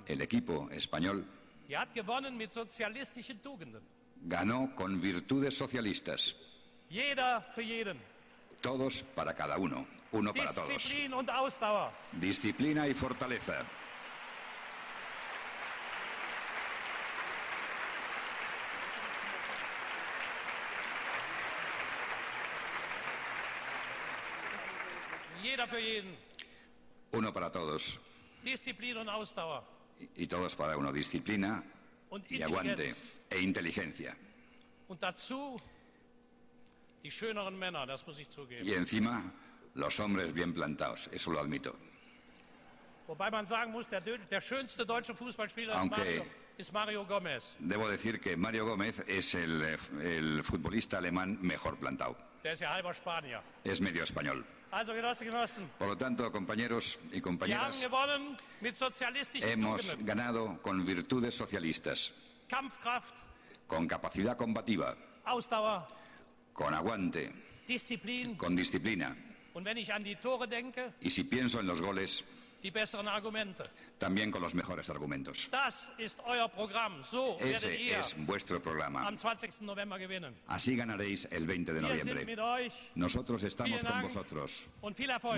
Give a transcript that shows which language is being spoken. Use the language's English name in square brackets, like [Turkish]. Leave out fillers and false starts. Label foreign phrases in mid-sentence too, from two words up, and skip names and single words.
[Spanish] el equipo español [German] die hat gewonnen mit sozialistischen Tugenden. [Spanish] ganó con virtudes socialistas. [German] Jeder für jeden. [Spanish] Todos para cada uno, uno para todos. [German] Disziplin und Ausdauer. [Spanish] Disciplina y fortaleza. [German] Jeder für jeden. [Spanish] Uno para todos [German] Disziplin und Ausdauer. [Spanish] y todos para uno. Disciplina [German] Und [Spanish] y aguante [German] Intelligenz. [Spanish] e inteligencia. [German] Und dazu die schöneren Männer, das muss ich zugeben. [Spanish] Y encima los hombres bien plantados, eso lo admito. [German] Wobei man sagen muss, der schönste deutsche Fußballspieler [Spanish] Aunque- [German] ist Mario Gomez. [Spanish] Debo decir que Mario Gómez es el futbolista alemán mejor plantado. [German] Der ist ja halber Spanier. [Spanish] Es medio español. [German] Also Genossen, [Spanish] Por lo tanto, compañeros y [German] wir haben [Spanish] compañeras, [German] gewonnen mit sozialistischen [Spanish] hemos [German] Tugenden. [Spanish] ganado con virtudes socialistas, [German] Kampfkraft, [Spanish] con capacidad combativa, [German] Ausdauer, [Spanish] con aguante, [German] Disziplin. [Spanish] con disciplina. [German] Und wenn ich an die Tore denke, [Spanish] Y si pienso en los goles, [German] die besseren Argumente. [Spanish] también con los mejores argumentos. [German] Das ist euer Programm. So werdet [Spanish] Ese [German] ihr [Spanish] es vuestro programa. [German] am 20. November gewinnen. [Spanish] Así ganaréis el 20 de [German] Wir sind [Spanish] noviembre. [German] mit euch [Spanish] Nosotros estamos [German] Vielen [Spanish] con [German] Dank. [Spanish] vosotros. [German] und viel Erfolg.